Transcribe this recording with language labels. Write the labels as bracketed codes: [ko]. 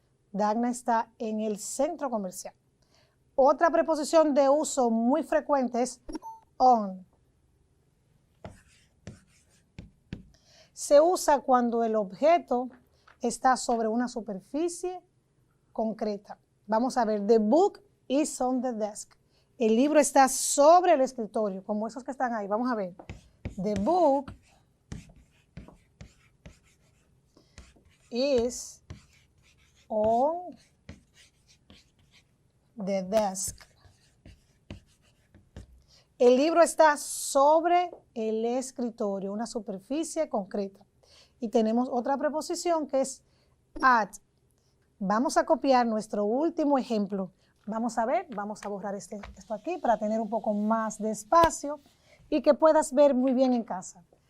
[es] Dagna está en el centro comercial. Otra preposición de uso muy frecuente es on. Se usa cuando el objeto está sobre una superficie concreta. Vamos a ver, [en] the book is on the desk. [es] El libro está sobre el escritorio, como esos que están ahí. Vamos a ver, [en] the book is on the desk. [es] El libro está sobre el escritorio, una superficie concreta. Y tenemos otra preposición que es at. Vamos a copiar nuestro último ejemplo. Vamos a ver, vamos a borrar esto aquí para tener un poco más de espacio y que puedas ver muy bien en casa.